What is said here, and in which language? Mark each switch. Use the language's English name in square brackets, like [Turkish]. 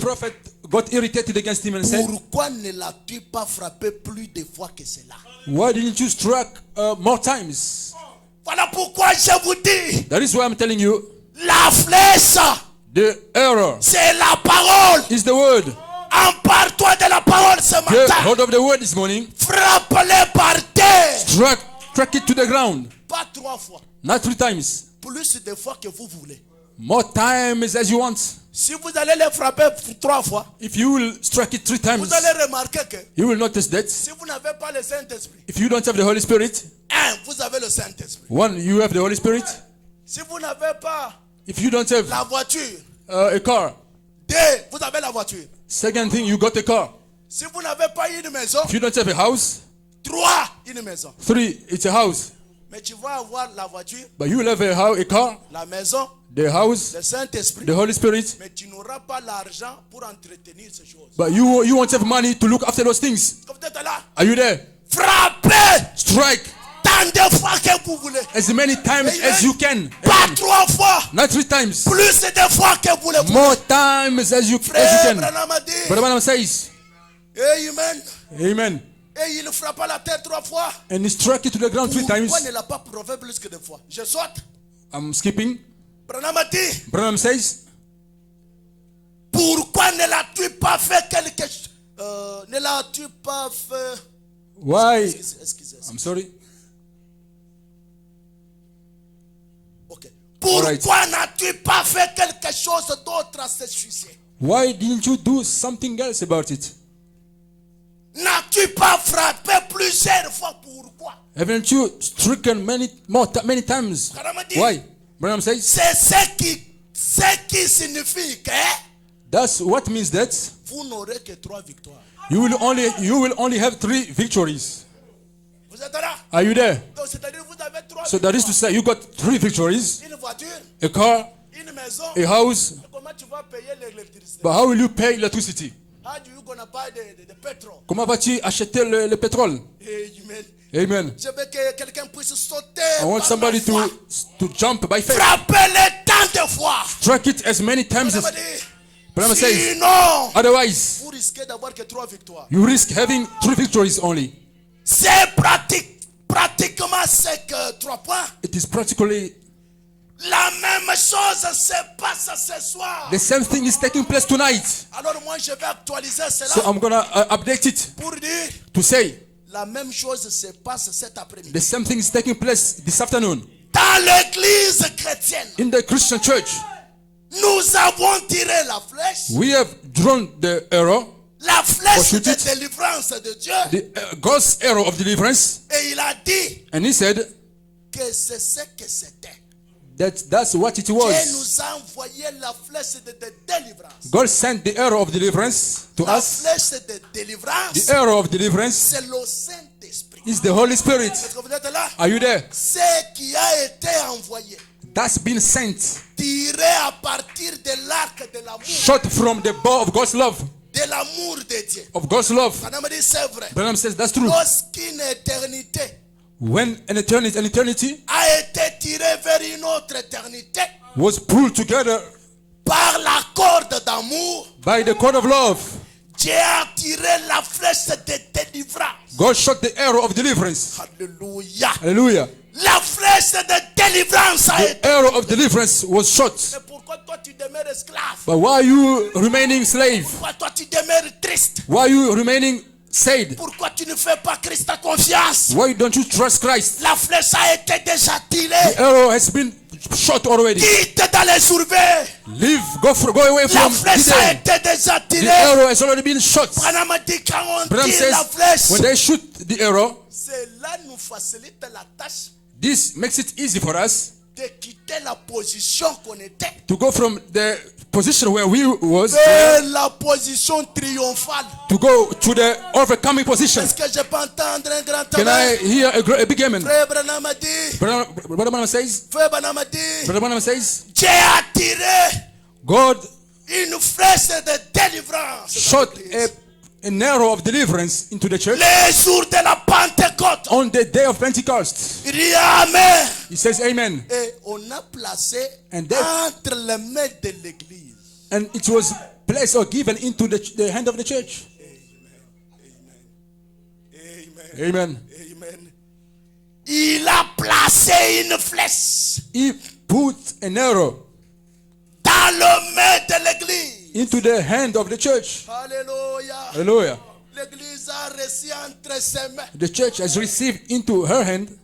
[English] prophet got irritated against him and said, [French] pourquoi ne l'as-tu pas frappé plus de fois que cela? [English] why didn't you strike more times? [French] Voilà pourquoi je vous dis, [English] That is why I'm telling you, [French] la flèche, [English] the arrow [French] c'est la parole. [English] is the word. [French] Empare-toi de la parole ce [English] Get [French] matin. [English] hold of the word this morning. [French] Frappe-le par terre. [English] Strike it to the ground. [French] Pas 3 fois. [English] Not 3 times. [French] Plus de fois que vous voulez. [English] More times as you want. [French] Si vous allez le frapper 3 fois, [English] If you will strike it 3 times, [French] vous allez remarquer que [English] you will notice that. [French] si vous n'avez pas le Saint-Esprit, [English] If you don't have the Holy Spirit, [French] vous avez le Saint-Esprit. [English] 1, you have the Holy Spirit. [French] Si vous n'avez pas [English] If you don't have [French] la voiture, [English] a car, [French] 2, vous avez la voiture. [English] second thing, you got a car. [French] Si vous n'avez pas une maison, [English] If you don't have a house, [French] 3, une maison. [English] 3, it's a house. [French] Mais tu vas avoir la voiture, [English] But you will have a car, [French] la maison, [English] the house, [French] le Saint-Esprit, [English] the Holy Spirit. [French] mais tu n'auras pas l'argent pour entretenir ces choses. [English] But you won't have money to look after those things. [French] Comme vous êtes là, [English] Are you there? [French] frappez [English] Strike [French] tant de fois que vous voulez. [English] as many times as you can. [French] Pas 3 fois, [English] Not 3 times. [French] plus de fois que vous voulez. [English] More times as you [French] Frère [English] can. [French] Branham a dit, [English] But the Bible says, Amen. Amen. [French] Et il frappa la terre 3 fois. [English] And he struck it to the ground 3 times. [French] Pourquoi ne l'a pas prouvé plus que 2 fois? Je saute. [English] I'm skipping. [French] Branham a dit, [English] Branham says, [French] pourquoi ne l'as-tu pas fait quelque chose? Ne l'as-tu pas fait? [English] why? [French] Excusez. [English] I'm sorry. [French] Ok. Pourquoi [English] Alright. [French] n'as-tu pas fait quelque chose d'autre à ce sujet? [English] Why didn't you do something else about it? [French] N'as-tu pas frappé plusieurs fois? Pourquoi? [English] Haven't you stricken many times? Why? Branham says, [French] C'est ce qui signifie que [English] that's what means that [French] vous n'aurez que 3 victoires. [English] you will only have 3 victories. [French] Vous êtes là? [English] Are you there? [French] Donc c'est-à-dire vous avez 3 [English] So that is to say you got 3 victories: [French] Une voiture, [English] a car, [French] une maison. [English] a house. [French] Comment tu vas payer l'électricité? [English] But how will you pay electricity? How do you gonna buy the petrol? [French] Comment vas-tu acheter le pétrole? Amen. Amen. Je veux que quelqu'un puisse sauter. [English] I want [French] par [English] somebody [French] la foi. [English] to jump by faith. [French] Frappez-les tant de fois. [English] Strike it as many times as Branham says. [French] Sinon, [English] Otherwise, [French] vous risquez d'avoir que 3 victoires. [English] you risk having 3 victories only. [French] C'est pratiquement c'est que 3 points. [English] It is practically [French] La même chose se passe ce soir. [English] the same thing is taking place tonight. [French] Alors moi je vais actualiser cela [English] So I'm gonna update it [French] pour dire [English] to say [French] la même chose se passe cet après-midi. [English] the same thing is taking place this afternoon [French] Dans l'église chrétienne, [English] in the Christian church. [French] nous avons tiré la flèche. [English] We have drawn the arrow, [French] La flèche [English] shoot [French] de [English] it. [French] délivrance de Dieu. [English] the God's arrow of deliverance, [French] Et il a dit [English] and He said [French] que c'est ce que c'était. [English] that's what it [French] Dieu [English] was. [French] nous a envoyé la flèche de délivrance. [English] God sent the arrow of deliverance to [French] La [English] us. [French] flèche de délivrance, [English] The arrow of deliverance [French] c'est le Saint-Esprit. [English] is the Holy Spirit. [French] Est-ce que vous êtes là? [English] Are you there? [French] Ce qui a été envoyé, [English] That's been sent, [French] tiré à partir de l'arc de l'amour, [English] shot from the bow of God's love, [French] de l'amour de Dieu. [English] of God's love. [French] Madame dit c'est vrai. [English] Branham says that's true. [French] Lorsqu'une éternité [English] When an eternity [French] a été tirée vers une autre éternité [English] was pulled together [French] par la corde d'amour, [English] by the cord of love, [French] Dieu a tiré la flèche de délivrance. [English] God shot the arrow of deliverance. Alléluia. Hallelujah. [French] La flèche de délivrance a [English] The [French] été. [English] arrow of deliverance was shot. [French] Mais pourquoi toi tu demeures esclave? [English] But why are you remaining slave? [French] Pourquoi toi tu demeures triste? [English] Why are you remaining sad? [French] Pourquoi tu ne fais pas Christ ta confiance? [English] Why don't you trust Christ? [French] La flèche a été déjà tirée. [English] The arrow has been shot already. [French] Quitte d'aller soulever. [English] Go away [French] La [English] from [French] flèche a [English] Gideon. [French] été déjà [English] The [French] tirée. [English] arrow has already been shot. [French] Branham a dit quand on [English] Branham [French] tire [English] says [French] la flèche, [English] when they shoot the arrow, [French] cela nous facilite la tâche [English] this makes it easy for us [French] de quitter la position qu'on était [English] to go from the position where we was [French] vers la position triomphale. [English] to go to the overcoming position. [French] Est-ce que je peux entendre un grand [English] Can I amen? hear a big amen? [French] Frère Branham a dit, [English] Brother Branham says, [French] Frère Branham a dit, [English] Brother Branham says, [French] Dieu a tiré [English] God [French] une flèche de délivrance. [English] shot an arrow of deliverance into the church [French] Les jours de la Pentecôte. [English] on the day of Pentecost. [French] Il dit Amen. [English] He says amen. [French] Et on a placé [English] And then- [French] entre les mains de l'église. [English] And it was placed or given into the hand of the church. Amen. Amen. [French] Amen. Il a placé une flèche [English] He put an arrow [French] dans le main de l'église. [English] into the hand of the church. Alléluia. Hallelujah. [French] L'église a reçu entre ses mains [English] The church has received into her hand